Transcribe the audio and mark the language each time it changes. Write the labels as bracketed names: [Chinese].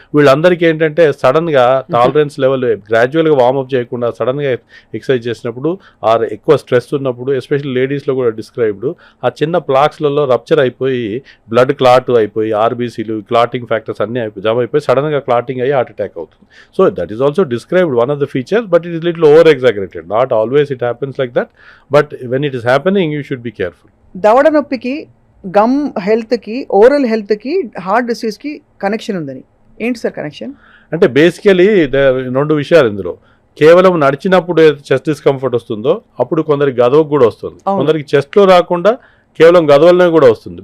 [Telugu] వీళ్ళందరికీ ఏంటంటే సడన్గా టాలరెన్స్ లెవెల్ గ్రాడ్యువల్గా వార్మప్ చేయకుండా సడన్గా ఎక్సర్సైజ్ చేసినప్పుడు ఆర్ ఎక్కువ స్ట్రెస్ ఉన్నప్పుడు, ఎస్పెషల్లీ లేడీస్లో కూడా డిస్క్రైబ్డ్, ఆ చిన్న ప్లాక్స్లలో రప్చర్ అయిపోయి బ్లడ్ క్లాట్ అయిపోయి ఆర్బీసీలు క్లాటింగ్ ఫ్యాక్టర్స్ అన్నీ జమ అయిపోయి సడన్గా క్లాటింగ్ అయ్యి హార్ట్ అటాక్ అవుతుంది. [English] So that is also described one of the features, but it is little over exaggerated. Not always it happens like that, but when it is happening you should be careful. [Telugu] దవడ నొప్పికి, gum హెల్త్కి, oral హెల్త్కి, heart డిసీజ్కి connection ఉందని ఏంటి sir connection? అంటే basically రెండు విషయాలు ఇందులో. కేవలం నడిచినప్పుడు చెస్ట్ డిస్కంఫర్ట్ వస్తుందో అప్పుడు కొందరికి గదవకు కూడా వస్తుంది, కొందరికి చెస్ట్లో రాకుండా కేవలం గదవలనే కూడా వస్తుంది.